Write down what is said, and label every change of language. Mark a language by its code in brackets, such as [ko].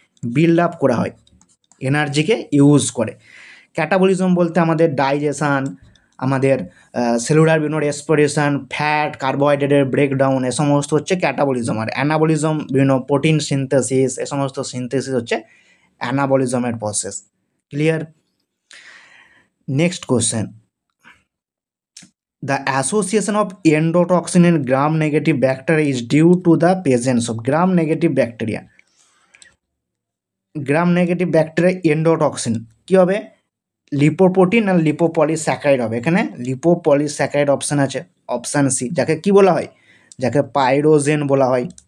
[bn] Build up করা হয় এনার্জিকে use করে। ক্যাটাবলিজম বলতে আমাদের ডাইজেশান, আমাদের সেলুলার বিভিন্ন রেসপিরেশন, ফ্যাট, কার্বোহাইড্রেটের ব্রেকডাউন, এ সমস্ত হচ্ছে ক্যাটাবলিজম। আর অ্যানাবলিজম বিভিন্ন প্রোটিন সিনথেসিস, এ সমস্ত সিনথেসিস হচ্ছে অ্যানাবলিজমের process. Clear? Next question, [en] The association of endotoxin in gram negative bacteria is due to the presence of gram negative bacteria. [bn] Gram negative bacteria endotoxin কী হবে, lipoprotein আর lipopolysaccharide হবে। এখানে lipopolysaccharide option আছে, option C, যাকে কি বলা হয়, যাকে pyrogen বলা হয়।